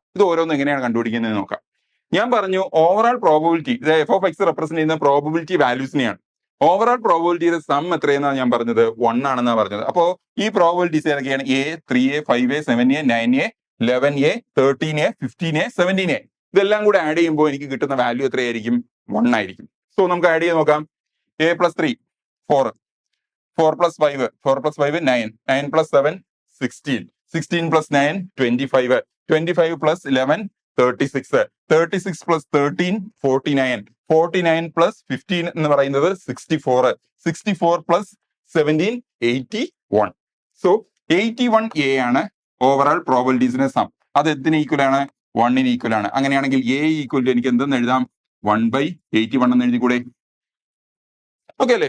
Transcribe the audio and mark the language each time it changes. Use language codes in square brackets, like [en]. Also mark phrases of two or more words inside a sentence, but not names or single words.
[ml] ഇത് ഓരോന്നും എങ്ങനെയാണ് കണ്ടുപിടിക്കുന്നത് നോക്കാം. ഞാൻ പറഞ്ഞു [en] overall probability, [ml] ഇത് [en] f of x represent [ml] ചെയ്യുന്ന [en] probability valuesിനെയാണ്. overall probabilityയുടെ [ml] സം എത്രയെന്നാണ് ഞാൻ പറഞ്ഞത്? 1 ആണെന്നാണ് പറഞ്ഞത്. അപ്പോ ഈ പ്രോബബിലിറ്റീസ് ഏതൊക്കെയാണ്? എ, 3a, 5a, 7a, 9a, 11a, 13a, 15a, 17a. ഇതെല്ലാം കൂടെ ആഡ് ചെയ്യുമ്പോൾ എനിക്ക് കിട്ടുന്ന വാല്യൂ എത്രയായിരിക്കും? 1 ആയിരിക്കും. സോ നമുക്ക് ആഡ് ചെയ്ത് നോക്കാം. [en] a plus 3 4, 4 plus 5 9, 9 plus 7 16, 16 plus 9 25, 25 plus 11 36, 36 plus 13 49, 49 plus 15 [ml] എന്ന് പറയുന്നത് [en] 64, 64 plus 17 81. [ml] സോ 81a ആണ് [en] overall probabilitiesിന്റെ sum. [ml] അത് എന്തിന് ഈക്വൽ ആണ്? 1 ഈക്വൽ ആണ്. അങ്ങനെയാണെങ്കിൽ a [en] equal to [ml] എനിക്ക് എന്തെന്ന് എഴുതാം? 1/81 എന്ന് എഴുതിക്കൂടെ? ഓക്കെ അല്ലേ?